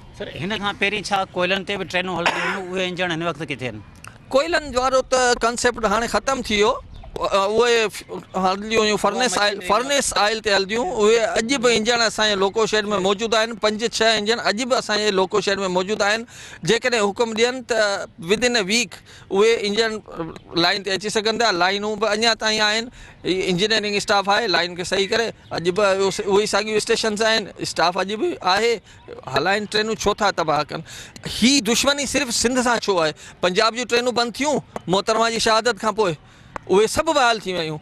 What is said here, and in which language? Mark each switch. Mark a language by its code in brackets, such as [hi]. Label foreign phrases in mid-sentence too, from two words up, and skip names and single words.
[sd] सर हिन खां पहिरीं छा कोयलनि ते बि ट्रेनूं हलंदियूं हुयूं, उहे इंजण हिन वक़्तु किथे आहिनि? कोयलनि वारो त कंसेप्ट हाणे ख़तमु थी वियो। उहे हलंदियूं हुयूं [en] furnace oil [sd] ते हलंदियूं। उहे अॼु बि इंजण असांजे [en] loco shed [sd] में मौजूदु आहिनि। 5-6 इंजन अॼु बि असांजे [en] loco shed [sd] में मौजूदु आहिनि। जेकॾहिं हुकुम ॾियनि त [en] within a week [sd] उहे इंजन लाइन ते अची सघनि था। लाइनूं बि अञा ताईं आहिनि, [en] engineering staff [sd] आहे लाइन खे सही करे। अॼु बि उहे ई साॻियूं स्टेशन्स आहिनि, स्टाफ अॼु बि आहे, हलाइनि ट्रेनूं। छो था तबाह कनि? ही दुश्मनी सिर्फ़ु सिंध सां छो आहे? पंजाब जूं ट्रेनूं बंदि थियूं मोहतरमा जी शहादत खां पोइ, उहे सभु बहाल थी वियूं।